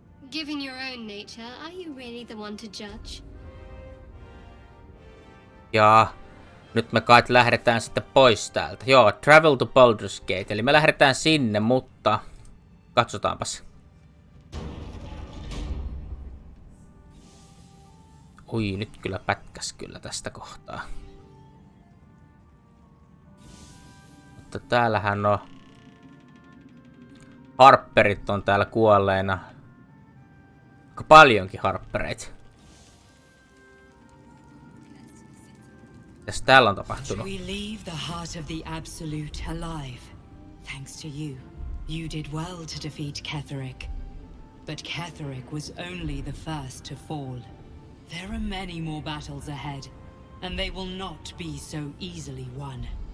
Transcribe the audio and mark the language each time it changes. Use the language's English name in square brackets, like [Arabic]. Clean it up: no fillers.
[English] Given your own nature, are you really the one to judge? [Finnish] Ja nyt me kai lähdetään sitten pois täältä. Joo, [English] travel to Baldur's Gate. [Finnish] Eli me lähdetään sinne, mutta... Katsotaanpas. Ui, nyt kyllä pätkäs kyllä tästä kohtaa. Mutta täällähän on... Harpperit on täällä kuolleena. Aika paljonkin harppereita. Mitäs täällä on tapahtunut? [English] We leave the heart of the Absolute alive. Thanks to you. You did well to defeat Ketheric. But Ketheric was only the first to fall. There are many more battles ahead, and they will not be so easily won.